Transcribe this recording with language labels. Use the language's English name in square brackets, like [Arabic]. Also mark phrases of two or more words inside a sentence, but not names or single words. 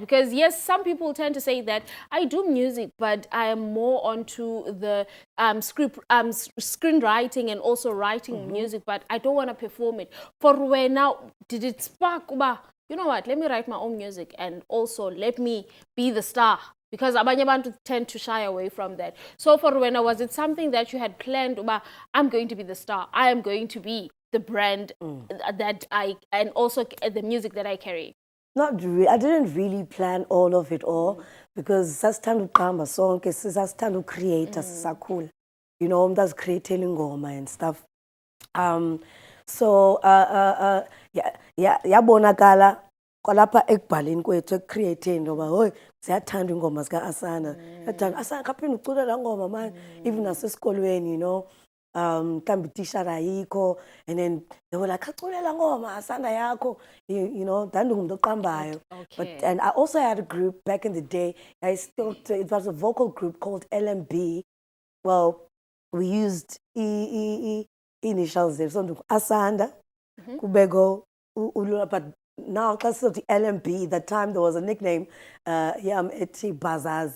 [English] Because yes, some people tend to say that I do music, but I am more onto the screenwriting and also writing music, but I don't want to perform it. For where now, did it spark, you know what, let me write my own music and also let me be the star? Because [Xhosa] abanye bantu [English] tend to shy away from that. So for Rowena, was it something that you had planned, I'm going to be the star, I am going to be the brand that and also the music that I carry? Not really. I didn't really plan all of it all, because [Xhosa] sasithanda ukuqamba sonke, sasithanda ucreate sisakhula. [English] You know, [Xhosa] umntu azicreatela ingoma [English] and stuff. [Xhosa] So yabonakala kwalapha ekubhaleni kwethu, ekucreateni ngoba hoyi siyathanda ingoma zika-Asanda. Asanda kaphinde ucule laa ngoma man, even nasesikolweni, [English] you know. [Xhosa] Mhlawumbi itishara ayikho, [English] and then they were like, [Xhosa] aculela ngoma Asanda yakho, [English] you know, [Xhosa] ndandingumuntu oqambayo. [English] But and I also had a group back in the day. It was a vocal group called LMB. Well, we used initials there, so Asanda, Kubego, but now because of the LMB, that time there was a nickname, Eti Bazaz.